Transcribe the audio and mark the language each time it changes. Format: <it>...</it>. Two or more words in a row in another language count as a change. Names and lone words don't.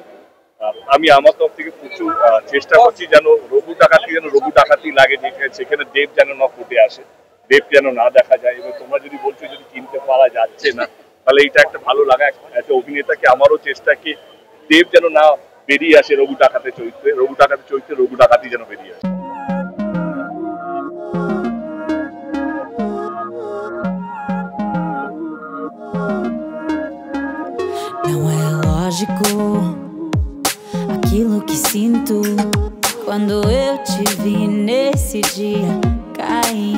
<bn>আমি আমার তরফ থেকে প্রচুর চেষ্টা করছি যেন রঘু ডাকাতি লাগে, সেখানে দেব যেন না ফুটে আসে, দেব যেন না দেখা যায়। এবং তোমরা যদি বলছো যদি কিনতে পারা যাচ্ছে না, তাহলে এটা একটা ভালো লাগা একটা অভিনেতাকে। আমারও চেষ্টা কি দেব যেন না বেরিয়ে আসে রঘু ডাকাতের চরিত্রে, রঘু ডাকাতি যেন বেরিয়ে আসে।</bn> <pt>Não é lógico aquilo que sinto quando eu te vi nesse dia cair.</pt>